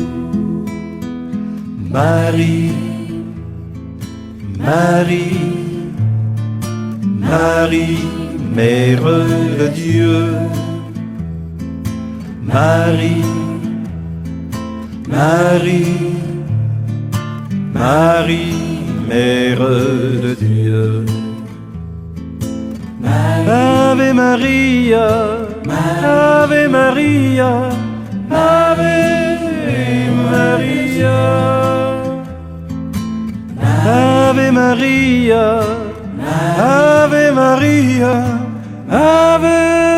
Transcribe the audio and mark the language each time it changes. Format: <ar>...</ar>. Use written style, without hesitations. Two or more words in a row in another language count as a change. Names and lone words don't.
<fr>Marie, Marie, Marie, Mère de Dieu. Marie, Marie, Marie, Mère de Dieu.</fr> <la>Ave Maria, Ave Maria, Ave Maria, Ave Maria, Ave Maria, Ave</la>